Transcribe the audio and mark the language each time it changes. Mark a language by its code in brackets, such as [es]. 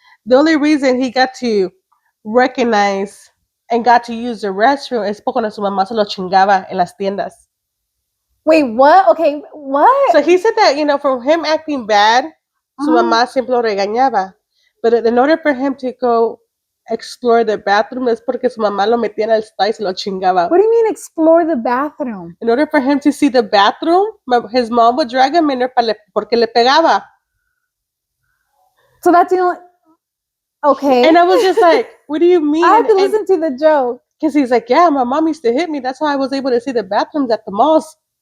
[en] The only reason he got to recognize and got to use the restroom [es] es porque su mamá se lo chingaba en las tiendas. [en] Wait, what? Okay, what? So he said that, from him acting bad, [es] su mamá siempre lo regañaba. [en] But in order for him to go explore the bathroom [es] es porque su mamá lo metía en el spa y se lo chingaba. [en] What do you mean explore the bathroom? In order for him to see the bathroom, his mom would drag him in there [es] porque le pegaba. [en] So that's the only... Okay. And I was just like, what do you mean? I have to listen to the joke. Because he's like, yeah, my mom used to hit me. That's how I was able to see the bathrooms at the malls.